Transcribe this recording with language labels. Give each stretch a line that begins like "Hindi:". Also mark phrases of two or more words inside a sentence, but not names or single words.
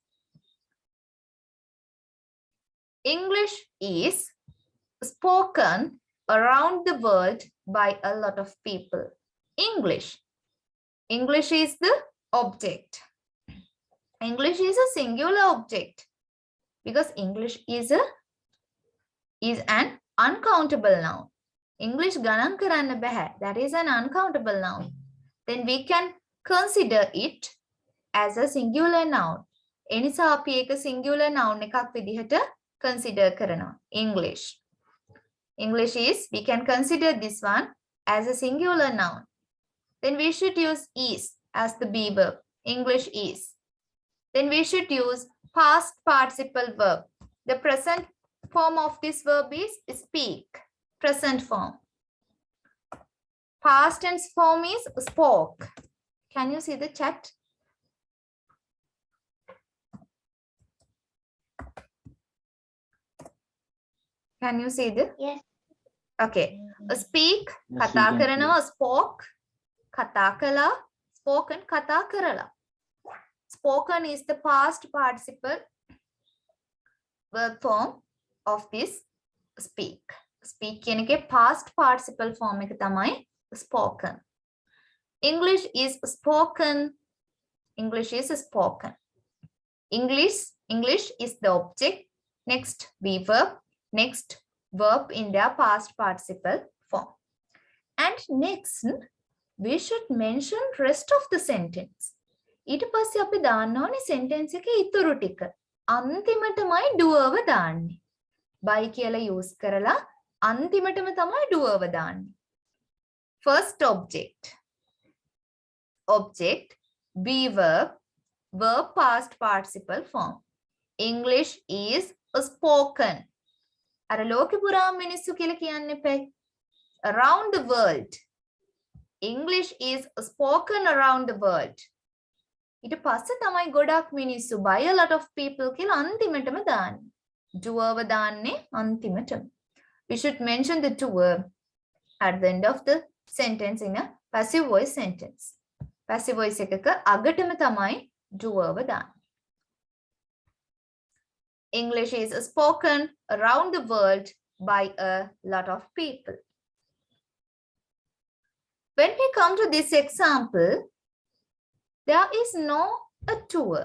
English: English is spoken around the world by a lot of people. English. English is the object. English is a singular object because English is an uncountable noun.
Sinhala: English ගණන් කරන්න බෑ.
English: That is an uncountable noun. Then we can consider it as a singular noun.
Sinhala: එනිසා අපි ඒක
English: singular noun
Sinhala: එකක් විදිහට consider කරනවා.
English: English. English is, we can consider this one as a singular noun. Then we should use is as the be verb. English is. Then we should use past participle verb. The present form of this verb is speak. Present form. Past tense form is spoke. Can you see the chat? Can you see this? Yes. Okay. Speak, Yes,
Sinhala: කතා
English: we can
Sinhala: කරනවා, spoke, කතා කළා, spoken, කතා කරලා.
English: Spoken is the past participle verb form of this speak.
Sinhala: Speak කියන එකේ
English: past participle form
Sinhala: එක තමයි spoken.
English: English is spoken. English is spoken. English is the object. Next be verb. Next verb in their past participle form. And next, we should mention rest of the sentence.
Sinhala: ඊට පස්සේ අපි දාන්න ඕනේ sentence එකේ ඉතුරු ටික. අන්තිමටමයි doer දාන්නේ. by කියලා use කරලා අන්තිමටම තමයි doer දාන්නේ.
English: First object. Object, be verb, verb past participle form. English is spoken.
Sinhala: අර ලෝකෙ පුරාම මිනිස්සු කියලා කියන්න එපා.
English: Around the world. English is spoken around the world.
Sinhala: ඊට පස්සේ තමයි ගොඩක් මිනිස්සු
English: by a lot of people
Sinhala: කියලා අන්තිමටම දාන්නේ. doer දාන්නේ අන්තිමටම.
English: We should mention the doer at the end of the sentence in a passive voice sentence. Passive voice
Sinhala: එකක අගටම තමයි doer දාන්නේ.
English: English is spoken around the world by a lot of people. When we come to this example, there is no a doer.